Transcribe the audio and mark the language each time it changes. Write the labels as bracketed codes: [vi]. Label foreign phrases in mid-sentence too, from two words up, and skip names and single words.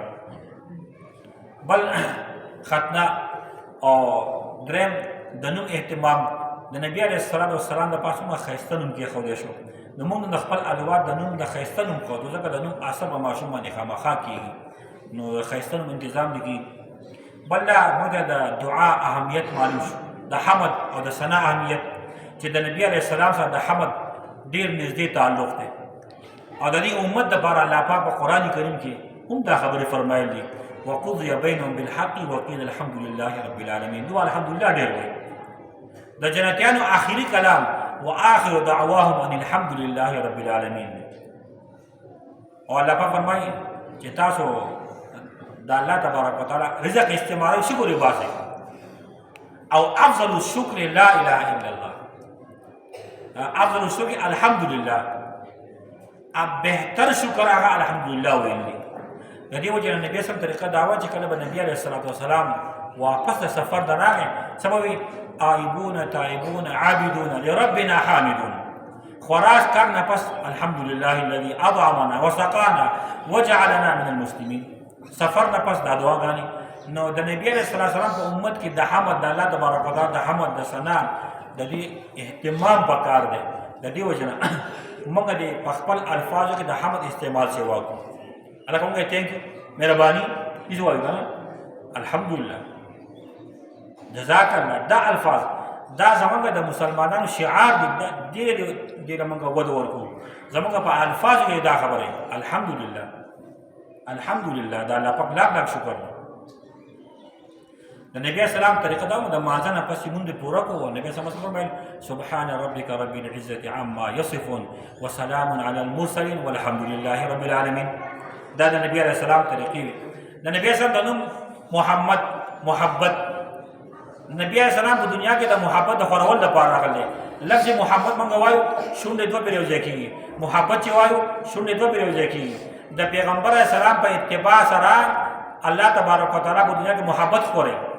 [ps] بل ختنه او دریم د نوم اهتمام د نبی [ar] علیه السلام [ps] د پاسه موږ ښایسته نوم کېښودی شو نو موږ د خپل الواد د نوم د ښایسته نوم ښودو ځکه د نوم اثر په ماشوم باندې خامخا کېږي نو د ښایسته نوم انتظام دې کېږي. بل دا موږ د دعا اهمیت معلوم شو د حمد او د ثنا اهمیت چې د نبی [ar] علیه السلام [ps] سره د حمد ډېر نږدې تعلق دی او د دې امت دپاره الله پاک په قرآن کریم کې هم دا خبرې فرمایل دي [ar] وقضي بینهم بالحق وقیل الحمد لله رب العالمین. [ps] دعا الحمدلله ډېر وایي. د جنتیانو آخري کلام [ar] وآخر دعواهم ان الحمد لله رب العالمین. [ps] او الله پاک فرمایي چې تاسو د [ar] الله تبارک وتعالی [ps] رزق استعمالوئ شکر یې باسئ او [ar] افضل الشکر لا اله الا الله. افضل الشکر الحمدلله. [ps] بهتر شکر هغه الحمدلله ویل دي. د دې وجه نه نبي سم طریقه دعوه چې کله به نبی [ar] علیه الصلاۃ والسلام [ps] واپس د سفر د راغی څه به وي [ar] آئبون تائبون عابدون لربنا حامدون. [ps] خراج کر نه پس [ar] الحمدلله الذي اطعمنا وسقانا وجعلنا من المسلمین. [ps] سفر نه پس دا دعاګانې نو د نبی [ar] علیه الصلاۃ والسلام [ps] په امت کې د حمد د [ar] الله تبارک وتعالی [ps] د حمد د ثنا د دې اهتمام پکار دی. د دې وجه نه موږ د په خپل الفاظو کې د حمد استعمال سیوا کوو. الله کومه [en] thank you [ps] مهرباني دې وایو کنه الحمدلله [ar] جزاک الله. [ps] دا الفاظ دا زمونږ د مسلمانانو شعار دی. ډېره موږ وده ورکوو زمونږ په الفاظو کې دا خبره [ar] الحمدلله الحمدلله. [ps] دا الله پاک لاک لاک شکر دی. د نبی اسلام طریقه دا د مازه نه پسې مونږ پوره کوو. نبی اسلام فرمایل [ar] سبحان ربک رب العزة عما یصفون وسلام علی المرسلین والحمد لله رب العالمین. [ps] دا د نبی [ar] علیه السلام [ps] طریقې وي. د نبی اسلام د نوم محمد محبت. نبی [ar] علیه السلام [ps] په دنیا کې د محبت د خورول لپاره راغلی. لفظ محبت موږ وایو شونډې دوه پرې یوځای کېږي. محبت چې وایو شونډې دوه پرې یوځای کېږي. د پیغمبر [ar] علیه السلام [ps] په اتباع سره [ar] الله تبارک وتعالی [ps] په دنیا کې محبت خوري.